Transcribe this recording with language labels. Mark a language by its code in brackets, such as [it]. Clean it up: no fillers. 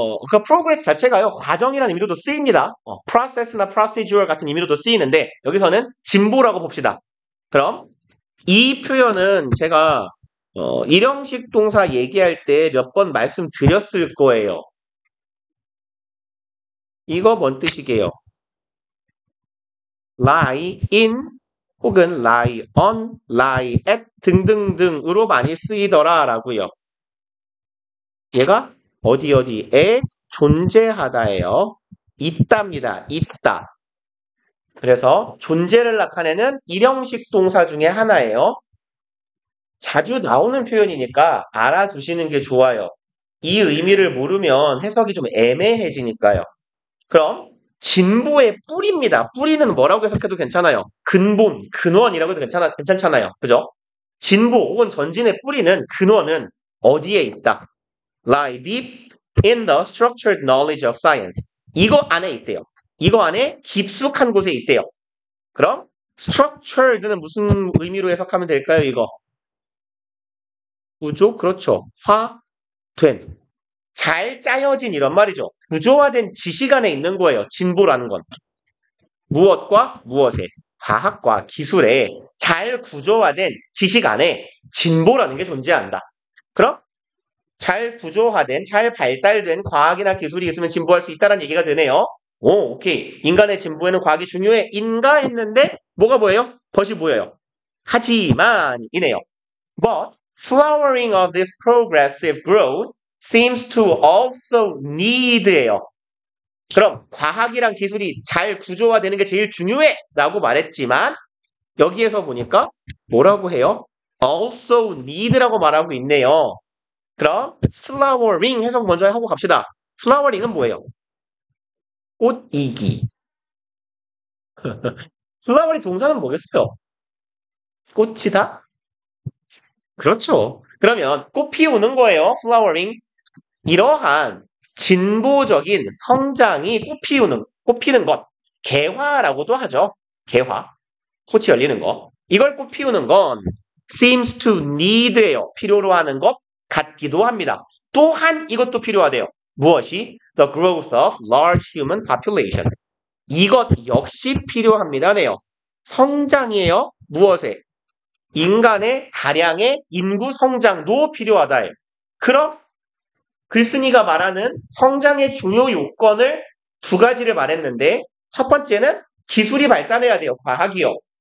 [ko] 그 프로그레스 자체가요, 과정이라는 의미로도 쓰입니다. process나 procedure 같은 의미로도 쓰이는데, 여기서는 진보라고 봅시다. 그럼, 이 표현은 제가, 일형식 동사 얘기할 때 몇 번 말씀드렸을 거예요. 이거 뭔 뜻이게요? lie in, 혹은 lie on, lie at 등등등으로 많이 쓰이더라 라고요. 얘가 어디에 존재하다예요. 있답니다. 있다. 그래서 존재를 나타내는 일형식 동사 중에 하나예요. 자주 나오는 표현이니까 알아두시는 게 좋아요. 이 의미를 모르면 해석이 좀 애매해지니까요. 그럼 진보의 뿌리입니다. 뿌리는 뭐라고 해석해도 괜찮아요. 근본, 근원이라고 해도 괜찮잖아요. 그죠? 진보 혹은 전진의 뿌리는, 근원은 어디에 있다? [en] Lie deep in the structured knowledge of science. [ko] 이거 안에 있대요. 이거 안에 깊숙한 곳에 있대요. 그럼 structured는 무슨 의미로 해석하면 될까요? 이거 구조, 그렇죠. 화된, 잘 짜여진 이런 말이죠. 구조화된 지식 안에 있는 거예요. 진보라는 건. 무엇과 무엇에, 과학과 기술에 잘 구조화된 지식 안에 진보라는 게 존재한다. 그럼 잘 구조화된, 잘 발달된 과학이나 기술이 있으면 진보할 수 있다는 얘기가 되네요. 오, 오케이. 인간의 진보에는 과학이 중요해. 인가 했는데 뭐가 뭐예요? 벗이 뭐예요? 하지만 이네요. [en] But flowering of this progressive growth seems to also need예요. [ko] 그럼 과학이랑 기술이 잘 구조화되는 게 제일 중요해 라고 말했지만 여기에서 보니까 뭐라고 해요? [en] also need [ko] 라고 말하고 있네요. 그럼 flowering 해석 먼저 하고 갑시다. flowering은 뭐예요? 꽃이기. flowering 동사는 뭐겠어요? 꽃이다? 그렇죠. 그러면 꽃 피우는 거예요. flowering. 이러한 진보적인 성장이 꽃 피는 것. 개화라고도 하죠. 개화. 꽃이 열리는 거. 이걸 꽃 피우는 건 [en] seems to need [ko] 예요. 필요로 하는 것 같기도 합니다. 또한 이것도 필요하대요. 무엇이? [en] The growth of large human population. [ko] 이것 역시 필요합니다네요. 성장이에요. 무엇에? 인간의 다량의 인구 성장도 필요하다예요. 그럼 글쓴이가 말하는 성장의 중요 요건을 두 가지를 말했는데 첫 번째는 기술이 발달해야 돼요. 과학이요.